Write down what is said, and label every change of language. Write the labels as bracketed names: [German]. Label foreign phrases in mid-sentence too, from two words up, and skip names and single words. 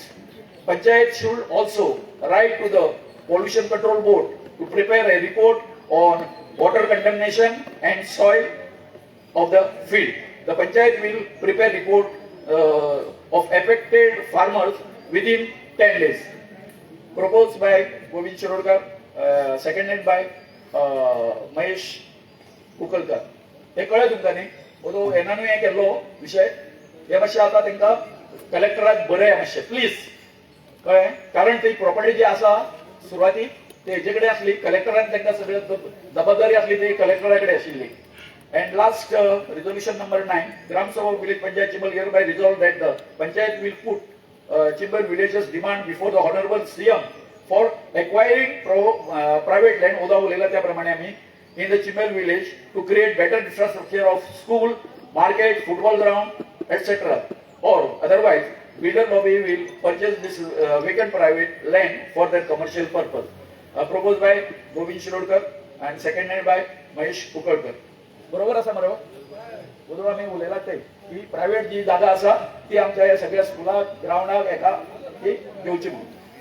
[English] Panchayat should also write to the Pollution Control Board to prepare a report on water contamination and soil of the field. The Panchayat will prepare report of affected farmers within 10 days. Proposed by Govind Shirodkar, seconded by Mahesh Kukalkar. [Konkani] हे कळलं तुमका न्ही? तो एनानू हे केल्लो विषय हे मातशें आता तांकां कलेक्टराक बरें मातशें प्लीज कळ्ळें कारण ती प्रॉपर्टी जी आसा सुरवातीक ते हेजे कडेन आसली कलेक्टरान तांकां सगळ्यो जबाबदारी आसली ती कलेक्टरा कडेन आशिल्ली. [English] And last resolution number 9, Gram Sabha of Village Panchayat Chimbal hereby resolve that the Panchayat will put Chimbal villages demand before the Honorable CM for acquiring private land [Konkani] ओदा उलयला त्या प्रमाणे आमी [English] in the Chimbal village to create better infrastructure of school, market, football ground, etc. Or otherwise, builder lobby will purchase this vacant private land for their commercial purpose. Proposed by Govind Shirodkar and seconded by Mahesh Kukalkar. [Konkani] बरोबर असा मरो बरोबर आम्ही उलयला ते की प्रायव्हेट जी जागा असा ती आमच्या या सगळ्या स्कुलाक ग्राउंडाक एका ती घेवची म्हणून.